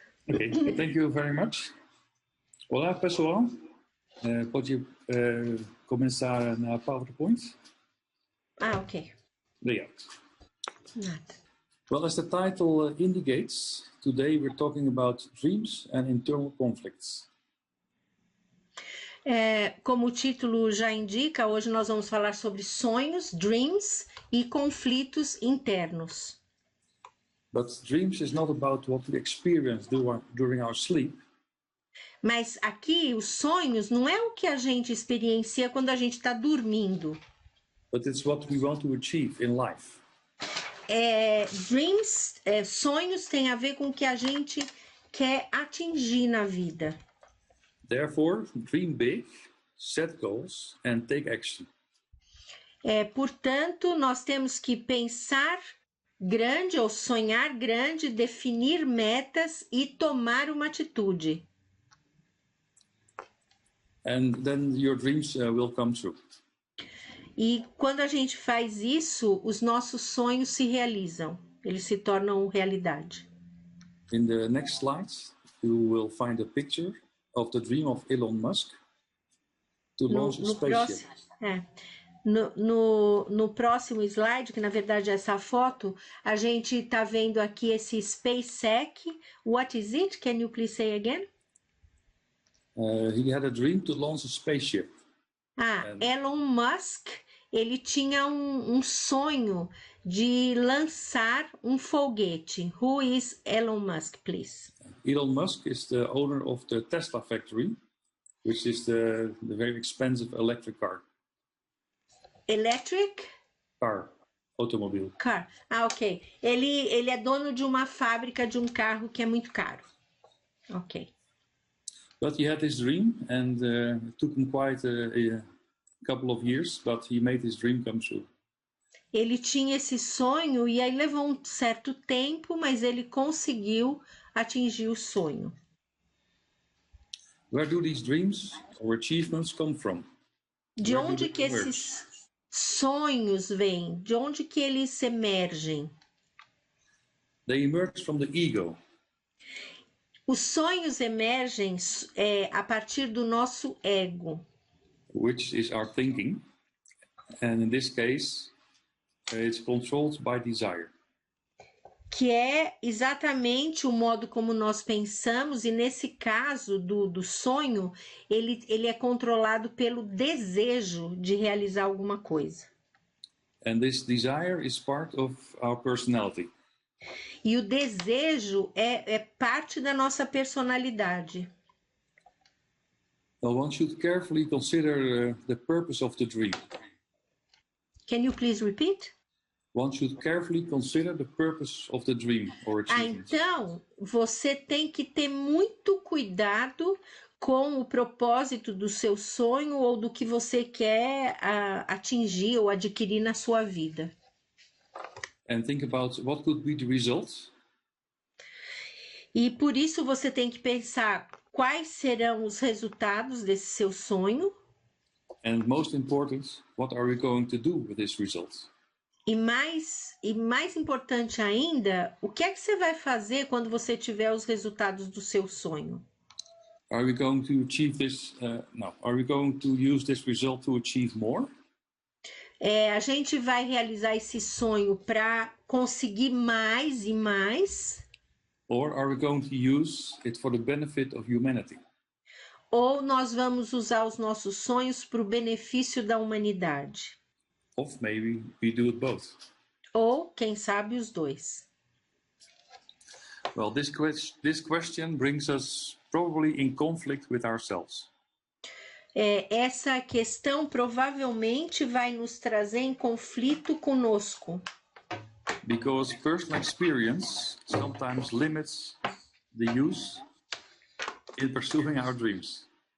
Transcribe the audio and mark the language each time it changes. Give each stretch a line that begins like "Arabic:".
English: Okay, thank you very much.
Portuguese: Olá, pessoal. Pode começar na PowerPoint? Ah, ok. Obrigado. Nada.
English: Well, as the title indicates, today we're talking about dreams and internal conflicts.
Portuguese: Como o título já indica, hoje nós vamos falar sobre sonhos, dreams e conflitos internos.
English: But dreams is not about what we experience during our sleep.
Portuguese: Mas aqui, os sonhos não é o que a gente experiencia quando a gente está dormindo.
English: But it's what we want to achieve in life.
Portuguese: Dreams, sonhos tem a ver com o que a gente quer atingir na vida.
English: Therefore, dream big, set goals and take action.
Portuguese: Portanto, nós temos que pensar grande ou sonhar grande, definir metas e tomar uma atitude.
English: And then your dreams will come true.
Portuguese: E quando a gente faz isso, os nossos sonhos se realizam, eles se tornam realidade.
English: In the next slides, you will find a picture of the dream of Elon Musk to launch a spaceship.
Portuguese: No próximo slide, que na verdade é essa foto, a gente está vendo aqui esse SpaceX.
English: What is it? Can you please say again? He had a dream to launch a spaceship. Elon Musk, ele tinha um sonho de lançar um foguete. Who is Elon Musk, please? Elon Musk is the owner of the Tesla factory, which is the very expensive electric car. Electric? Car, automobile. Car. Ok.
Portuguese: Ele é dono de uma fábrica de um carro que é muito caro.
English: Ok. But he had his dream, and it took him quite a couple of years, but he made his dream come true.
Portuguese: Ele tinha esse sonho e aí levou um certo tempo, mas ele conseguiu atingir o sonho.
English: Where do these dreams or achievements come from?
Portuguese: De onde que esses sonhos vêm? De onde que eles emergem?
English: They emerge from the ego.
Portuguese: Os sonhos emergem a partir do nosso ego.
English: Which is our thinking. And in this case, it's controlled by desire.
Portuguese: Que é exatamente o modo como nós pensamos, e nesse caso do sonho, ele é controlado pelo desejo de realizar alguma coisa.
English: And this desire is part of our personality.
Portuguese: E o desejo é parte da nossa personalidade.
English: Well, one should carefully consider the purpose of the dream. Can you please repeat? One should carefully consider the purpose of the dream or achievement.
Portuguese: Então, você tem que ter muito cuidado com o propósito do seu sonho ou do que você quer atingir ou adquirir na sua vida.
English: And think about what could be the result.
Portuguese: E por isso você tem que pensar quais serão os resultados desse seu sonho.
English: And most important, what are we going to do with this result?
Portuguese: E mais importante ainda, o que é que você vai fazer quando você tiver os resultados do seu sonho?
English: Are we going to achieve this? Are we going to use this result to achieve more?
Portuguese: A gente vai realizar esse sonho para conseguir mais e mais?
English: Or are we going to use it for the benefit of humanity?
Portuguese: Ou nós vamos usar os nossos sonhos para o benefício da humanidade?
English: Or maybe we do it both.
Portuguese: Ou, quem sabe, os dois.
English: Well, this question brings us probably in conflict with ourselves.
Portuguese: Essa questão provavelmente vai nos trazer em conflito conosco.
English: Because personal experience sometimes limits the use in pursuing our dreams.